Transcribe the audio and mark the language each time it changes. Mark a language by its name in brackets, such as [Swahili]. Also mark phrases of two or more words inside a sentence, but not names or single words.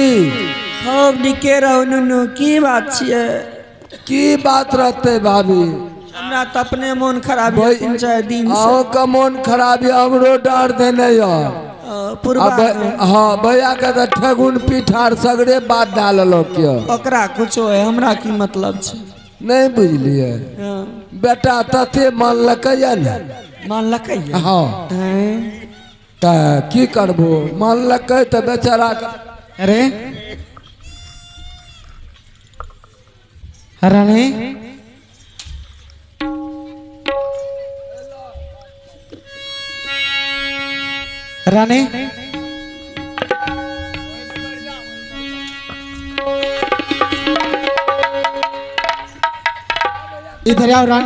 [Angika] खूब निके रहो नुनू की बात छियै। की बात रहते भाभी? हमरा तो अपने मन खराब है 3-4 दिन से। आओ का मन खराब है हमरो डर देने या पूर्वा हाँ भैया के तो ठगुन पीठार सगरे बात डाललो क्यों ओकरा कुछो है हमरा की मतलब छै नहीं बुझलिए। हाँ। बेटा तते मानलक या ने मानलकै या? हाँ हैं? त की करबो मानलक त बेचारा [Hindi] अरे रानी रानी इधर आओ रानी।